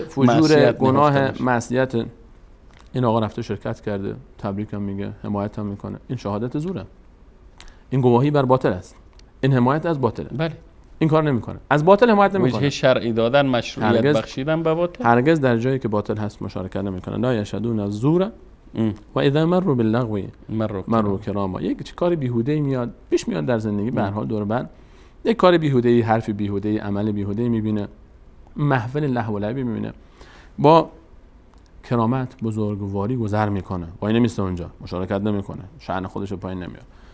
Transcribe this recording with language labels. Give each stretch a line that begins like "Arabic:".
Persian: فجور، گناه، معصیت، این آقا رفته شرکت کرده، تبریک هم میگه، حمایت هم میکنه، این شهادت زوره، این گواهی بر باطل است، این حمایت از باطله. بله، این کار نمیکنه، از باطل حمایت نمیکنه. وجه شرعی دادن، مشروعیت بخشیدن به باطل، هرگز در جایی که باطل هست مشارکت نمیکنه.
Arabic: لا یشهدون الزور و اذا مروا باللغو مروا کراما.
Persian: یک کار بیهوده میاد پیش میاد در زندگی، به هر حال دور بر یک کار بیهوده‌ای، حرف بیهوده‌ای، عمل بیهوده‌ای میبینه، محفل لهو و لعب میبینه، با کرامت، بزرگواری گذر میکنه، وای نمیسته اونجا، مشارکت نمیکنه، شأن خودش رو پایین نمیاره.